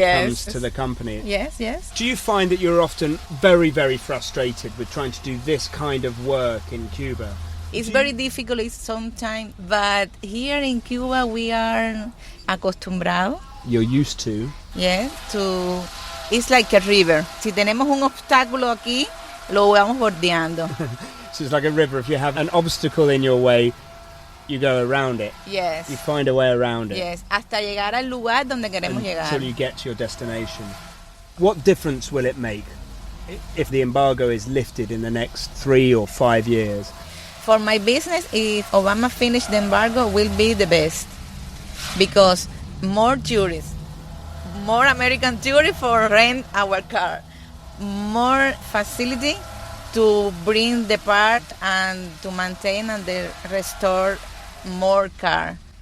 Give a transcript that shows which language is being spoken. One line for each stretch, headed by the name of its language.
English: it comes to the company. Yes, yes. Do you find that you're often very, very frustrated with trying to do this kind of work in Cuba? It's very difficult sometimes, but here in Cuba we are
Spanish: acostumbrados.
English: You're used to? Yeah, it's like a river.
Spanish: Si tenemos un obstáculo aquí, lo vamos bordeando.
English: So it's like a river. If you have an obstacle in your way, you go around it. Yes. You find a way around it.
Spanish: Yes, hasta llegar al lugar donde queremos llegar.
English: Until you get to your destination. What difference will it make if the embargo is lifted in the next 3 or 5 years? For my business, if Obama finished the embargo, will be the best. Because more tourists, more American tourists for rent our car, more facility to bring the part and to maintain and restore more car.